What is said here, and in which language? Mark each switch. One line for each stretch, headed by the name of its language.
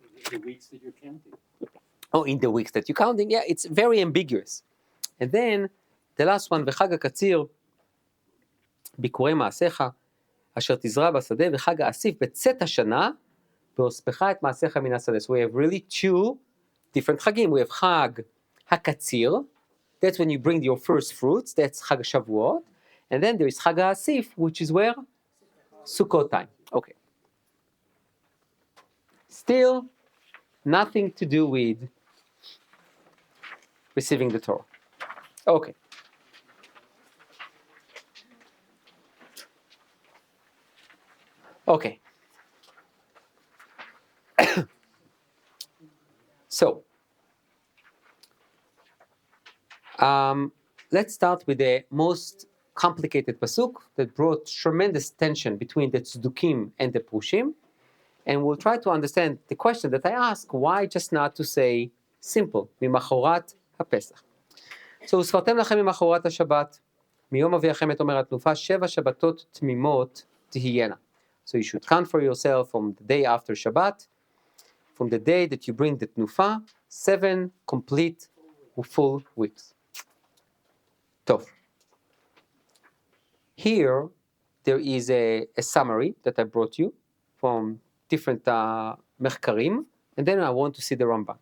English: The weeks that you're counting. Oh, in the weeks that you're counting, yeah, it's very ambiguous. And then the last one,
Hebrew: וחג הקציר, ביקורי מעשיך, אשר תזרע בשדה, וחג האסיף בצאת השנה, והוספך את מעשיך מן השדה.
English: So we have really 2 different חגים. We have חג הקציר, that's when you bring your first fruits, that's חג השבועות, and then there is חג האסיף, which is where? Sukkot time. Okay. Still, nothing to do with receiving the Torah. Okay. Okay. So, let's start with the most complicated pasuk that brought tremendous tension between the tzdukim and the prushim, and we'll try to understand the question that I asked: why just not to say simple,
Hebrew: ממחרת הפסח? So, וספרתם לכם ממחרת השבת, מיום אביכם את עומר התנופה, 7 שבתות תמימות תהיינה.
English: So you should count for yourself from the day after Shabbat, from the day that you bring the tnufa, 7 complete full weeks. Tov. Here, there is a summary that I brought you from different מחקרים, and then I want to see the Ramban.